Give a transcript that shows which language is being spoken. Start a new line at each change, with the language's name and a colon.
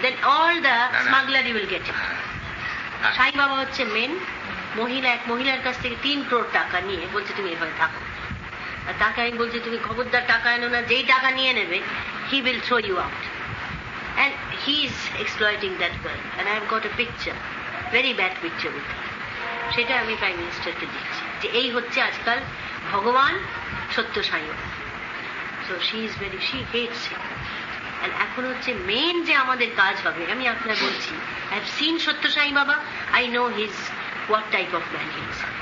English: Then all the smuggler you will get it.
Bangla: Sai Baba হচ্ছে main মহিলা, এক মহিলার কাছ থেকে 3 crore টাকা নিয়ে বলছে তুমি এখানে থাকো, আর তাকে আমি বলছি তুমি খবরদার টাকা এনো না, যেই টাকা নিয়ে নেবে
English: he will throw you out. And he is exploiting that girl. And I have got a picture, very bad picture with her.
Bangla: সেটা আমি প্রাইম মিনিস্টারকে দিচ্ছি যে এই হচ্ছে আজকাল ভগবান সত্য সাই বাবা।
English: So she is very, she hates him. And
Bangla: এখন হচ্ছে মেন যে আমাদের কাজ হবে, আমি আপনার বলছি,
English: I have seen Sathya Sai Baba, I know his what type of man he is.